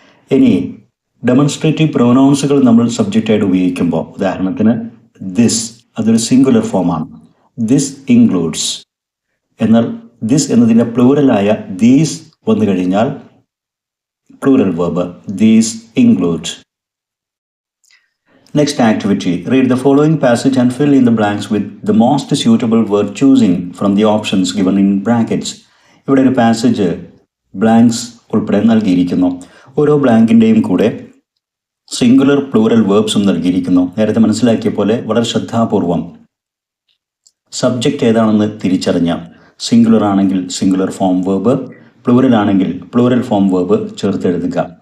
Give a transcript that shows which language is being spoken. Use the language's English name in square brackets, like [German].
[Malayalam] ഇനി ഡെമോൺസ്ട്രേറ്റീവ് പ്രൊനൗൺസുകൾ നമ്മൾ സബ്ജക്റ്റായിട്ട് ഉപയോഗിക്കുമ്പോൾ, ഉദാഹരണത്തിന് ദിസ്, അതൊരു സിംഗുലർ ഫോമാണ്. [English] This includes. [Malayalam] എന്നാൽ ദിസ് എന്നതിൻ്റെ പ്ലൂറലായ ദീസ് വന്നു കഴിഞ്ഞാൽ plural verb [English] These include. Next activity, read the following passage and fill in the blanks with the most suitable word choosing from the options given in brackets. [Malayalam] ഇവിടെ ഒരു passage blanks ഉൾപ്പെടെ നൽകിയിരിക്കുന്നു. ഓരോ ബ്ലാങ്കിൻ്റെയും കൂടെ singular plural വേർബ്സും നൽകിയിരിക്കുന്നു. നേരത്തെ മനസ്സിലാക്കിയ പോലെ വളരെ ശ്രദ്ധാപൂർവം സബ്ജക്റ്റ് ഏതാണെന്ന് തിരിച്ചറിഞ്ഞ, സിംഗുലർ ആണെങ്കിൽ സിംഗുലർ ഫോം വേർബ്, പ്ലൂറൽ ആണെങ്കിൽ പ്ലൂറൽ ഫോം വേർബ് ചേർത്തെഴുതുക.